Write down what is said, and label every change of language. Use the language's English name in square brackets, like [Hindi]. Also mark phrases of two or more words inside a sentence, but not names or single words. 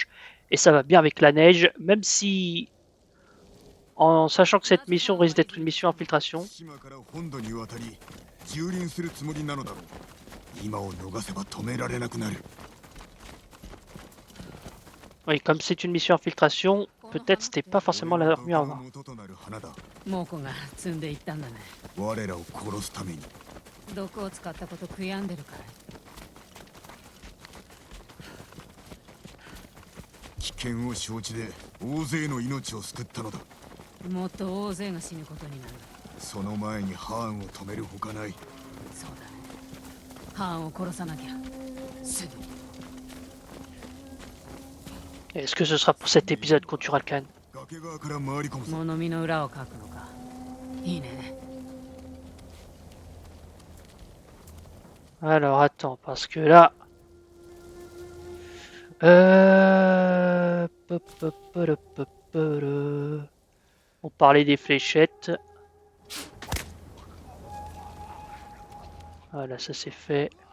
[French] Et ça va bien avec la neige, même si, en sachant que cette mission risque d'être une mission infiltration. Oui, comme c'est une mission infiltration, peut-être c'était pas forcément l'armure à avoir. [Japanese] 猛虎が積んでいったんだね。我らを殺すために。毒を使ったこと悔やんでるかい？危険を承知で大勢の命を救ったのだ。もっと大勢が死ぬことになる。その前にハーンを止めるほかない。そうだね。ハーンを殺さなきゃ。すぐに。 [French] Est-ce que ce sera pour cet épisode qu'on tuera le Khan? [Japanese] 物見の裏を書くのか。いいね。 [French] Alors attends, parce que là... On parlait des fléchettes. Voilà, ça c'est fait.